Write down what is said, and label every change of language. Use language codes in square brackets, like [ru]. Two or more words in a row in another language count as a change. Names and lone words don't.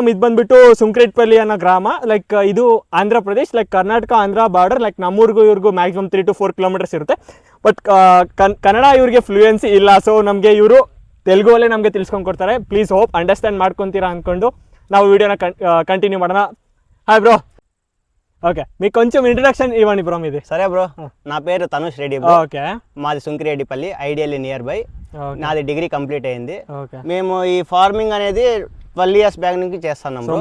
[kn] ಇದು ಬಂದ್ಬಿಟ್ಟು ಸುಂಕ್ರೇಟ್ಪಲ್ಲಿ ಅನ್ನೋ ಗ್ರಾಮ. ಲೈಕ್ ಇದು ಆಂಧ್ರ ಪ್ರದೇಶ್, ಲೈಕ್ ಕರ್ನಾಟಕ ಆಂಧ್ರ ಬಾರ್ಡರ್. ಲೈಕ್ ನಮ್ಮೂರಿಗೂ ಇವ್ರಿಗೂ [en] maximum 3 to 4 kilometers [kn] ಇರುತ್ತೆ. ಬಟ್ ಕನ್ನಡ ಇವ್ರಿಗೆ ಫ್ಲೂಯೆನ್ಸಿ ಇಲ್ಲ. ಸೊ ನಮಗೆ ಇವರು ತೆಲುಗುವಲ್ಲೇ ನಮಗೆ ತಿಳ್ಸ್ಕೊಂಡು ಕೊಡ್ತಾರೆ. [en] please hope understand [kn] ಮಾಡ್ಕೊತೀರಾ ಅಂದ್ಕೊಂಡು ನಾವು వీడియోನ కంటిన్యూ ಮಾಡೋಣ. [en] hi bro. [te] ఓకే, మీకు కొంచెం ఇంట్రడక్షన్ ఇవ్వండి బ్రో మీది. సరే బ్రో, నా పేరు తనుష్ రెడ్డి బ్రో. ఓకే, మాది సుంకిరెడ్డిపల్లి, [en] ideally near by. [te] నాది డిగ్రీ కంప్లీట్ అయింది. మేము ఈ ఫార్మింగ్ అనేది 12 years బ్యాక్ నుంచి చేస్తున్నాం బ్రో.